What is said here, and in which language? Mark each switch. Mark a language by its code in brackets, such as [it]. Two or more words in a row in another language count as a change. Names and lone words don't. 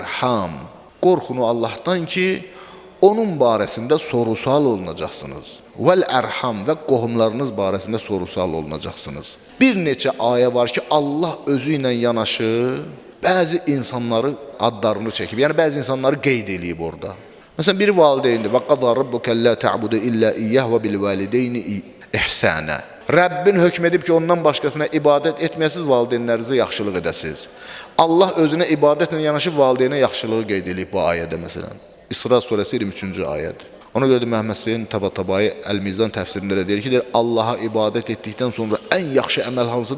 [az] Qorxun Allahdan ki, onun barəsində soru-sual olunacaqsınız. Vəl-ərham və qohumlarınız barəsində soru-sual olunacaqsınız. Bir neçə ayə var ki, Allah özü ilə yanaşı bəzi insanları adlarını çəkib. Yəni bəzi insanları qeyd eləyib orada. Məsələn, biri valideyndir. [ar] وقضى ربك لا تعبدوا إلا إياه وبالوالدين إحسانا. [az] Rəbbin hökm edib ki, ondan başqasına ibadət etməyəsiz, valideynlərinizə yaxşılıq edəsiz. Allah özünə ibadətlə yanaşı valideynə yaxşılığı qeyd edib bu ayədə məsələn. İsra surəsi 23-cü ayədir. Ona görə də Məhəmməd Hüseyn Tabatabai Əl-Mizan təfsirində deyir ki, Allaha ibadət etdikdən sonra ən yaxşı əməl hansıdır?